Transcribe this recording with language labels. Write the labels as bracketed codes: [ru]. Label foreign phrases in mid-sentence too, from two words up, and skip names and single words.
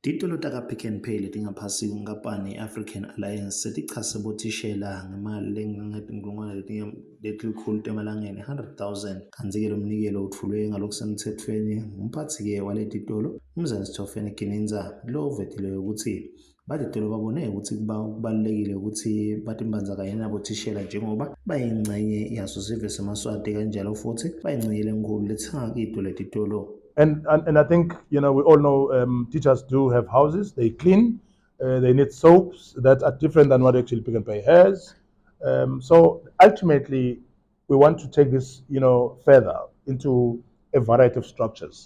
[ss] Titolo ta ka Pick n Pay leti nga phasi kampani i-African Alliance setichase bothishela ngemali lengangetinkulungwane letikhulu temalangeni 100,000 kantsi-ke lo mnikelo utfulwe ngalokusemtsetfweni ngumphatsi-ke waletitolo uMzansi Theophane Gininza lo uvetileyo ukuthi batitolo babone ukuthi kubalulekile ukuthi batimbandzakanye nabothishela njengoba bayingxenye yaso sive seMaswati kanjalo futhi bayingxenye lenkulu letsenga kito letitolo. [en] And I think, we all know teachers do have houses, they clean, they need soaps that are different than what actually Pick n Pay has. So ultimately, we want to take this, further into a variety of structures.